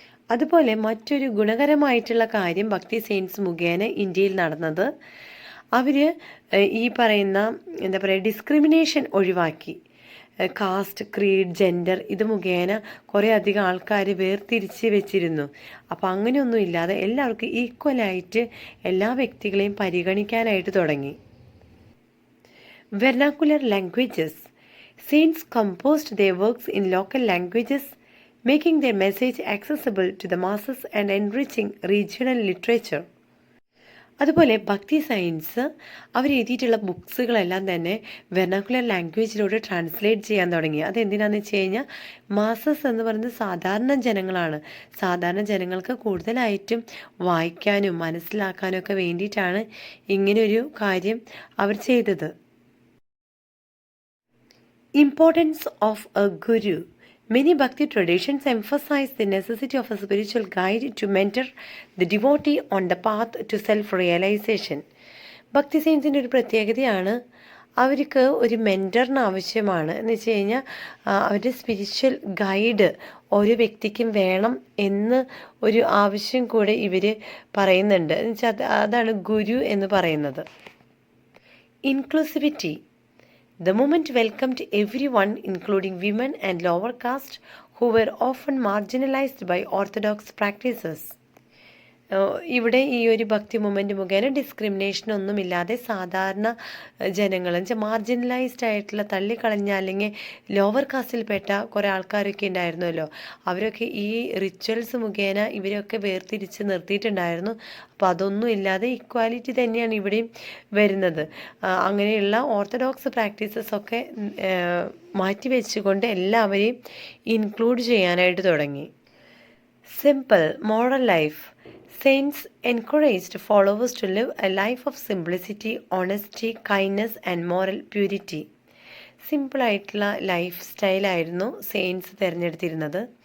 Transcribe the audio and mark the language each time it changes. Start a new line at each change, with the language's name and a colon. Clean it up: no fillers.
Malayalam: അതുപോലെ മറ്റൊരു ഗുണകരമായിട്ടുള്ള കാര്യം ഭക്തി സെയിൻസ് മുഖേന ഇന്ത്യയിൽ നടന്നത്, അവർ ഈ പറയുന്ന എന്താ പറയുക ഡിസ്ക്രിമിനേഷൻ ഒഴിവാക്കി. കാസ്റ്റ്, ക്രീഡ്, ജെൻഡർ ഇത് മുഖേന കുറേ അധികം ആൾക്കാർ വേർതിരിച്ച് വെച്ചിരുന്നു. അപ്പോൾ അങ്ങനെയൊന്നും ഇല്ലാതെ എല്ലാവർക്കും ഈക്വലായിട്ട് എല്ലാ വ്യക്തികളെയും പരിഗണിക്കാനായിട്ട് തുടങ്ങി.
English: Vernacular languages. Saints composed their works in local languages, making their message accessible to the masses and enriching regional literature.
Malayalam: അതുപോലെ ഭക്തി സയൻസ് അവരെഴുതിയിട്ടുള്ള ബുക്സുകളെല്ലാം തന്നെ വെർനാക്കുലർ ലാംഗ്വേജിലൂടെ ട്രാൻസ്ലേറ്റ് ചെയ്യാൻ തുടങ്ങി. അതെന്തിനാണെന്ന് വെച്ച് കഴിഞ്ഞാൽ മാസസ് എന്ന് പറയുന്നത് സാധാരണ ജനങ്ങളാണ്. സാധാരണ ജനങ്ങൾക്ക് കൂടുതലായിട്ടും വായിക്കാനും മനസ്സിലാക്കാനും ഒക്കെ വേണ്ടിയിട്ടാണ് ഇങ്ങനെയൊരു കാര്യം അവർ ചെയ്തത്.
English: Importance of a guru. Many Bhakti traditions emphasize the necessity of a spiritual guide to mentor the devotee on the path to self-realization.
Malayalam: ഭക്തി സയൻസിൻ്റെ ഒരു പ്രത്യേകതയാണ് അവർക്ക് ഒരു മെൻറ്ററിന് ആവശ്യമാണ്. എന്ന് വെച്ച് കഴിഞ്ഞാൽ അവരുടെ സ്പിരിച്വൽ ഗൈഡ് ഓരോ വ്യക്തിക്കും വേണം എന്ന് ഒരു ആവശ്യം കൂടെ ഇവർ പറയുന്നുണ്ട്. എന്ന് വെച്ചാൽ അതാണ് ഗുരു എന്ന് പറയുന്നത്.
English: Inclusivity. The movement welcomed everyone, including women and lower caste, who were often marginalized by orthodox practices.
Malayalam: ഇവിടെ ഈ ഒരു ഭക്തി മൂവ്മെൻറ്റ് മുഖേന ഡിസ്ക്രിമിനേഷൻ ഒന്നുമില്ലാതെ സാധാരണ ജനങ്ങൾ വെച്ചാൽ മാർജിനലൈസ്ഡ് ആയിട്ടുള്ള തള്ളിക്കളഞ്ഞ അല്ലെങ്കിൽ ലോവർ കാസ്റ്റിൽപ്പെട്ട കുറേ ആൾക്കാരൊക്കെ ഉണ്ടായിരുന്നല്ലോ, അവരൊക്കെ ഈ റിച്വൽസ് മുഖേന ഇവരൊക്കെ വേർതിരിച്ച് നിർത്തിയിട്ടുണ്ടായിരുന്നു. അപ്പോൾ അതൊന്നും ഇല്ലാതെ ഇക്വാലിറ്റി തന്നെയാണ് ഇവിടെയും വരുന്നത്. അങ്ങനെയുള്ള ഓർത്തഡോക്സ് പ്രാക്ടീസസ് ഒക്കെ മാറ്റി വെച്ചുകൊണ്ട് എല്ലാവരെയും ഇൻക്ലൂഡ് ചെയ്യാനായിട്ട് തുടങ്ങി.
English: Simple moral life. Saints encouraged followers to live a life of simplicity, honesty, kindness and moral purity.
Malayalam: സിമ്പിളായിട്ടുള്ള ലൈഫ് സ്റ്റൈലായിരുന്നു സെയിൻസ് തിരഞ്ഞെടുത്തിരുന്നത്.